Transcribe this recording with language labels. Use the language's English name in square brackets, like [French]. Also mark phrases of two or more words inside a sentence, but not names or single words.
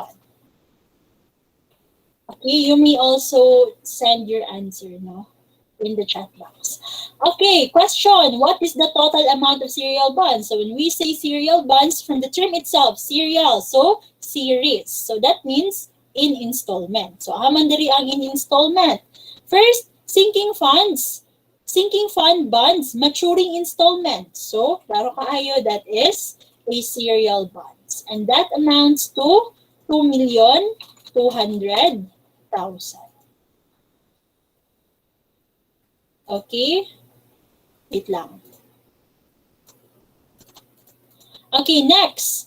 [English] Okay, you may also send your answer, no, in the chat box. Okay, question. What is the total amount of serial bonds? So when we say serial bonds, from the term itself, serial, so series. So that means in installment. So [Cebuano] haman diri ang [English] in installment. First, sinking funds. Sinking fund bonds, maturing installment. So, [Cebuano] klaro kaayo, [English] that is a serial bonds. And that amounts to 2,200,000. Okay? Wait lang. Okay, next.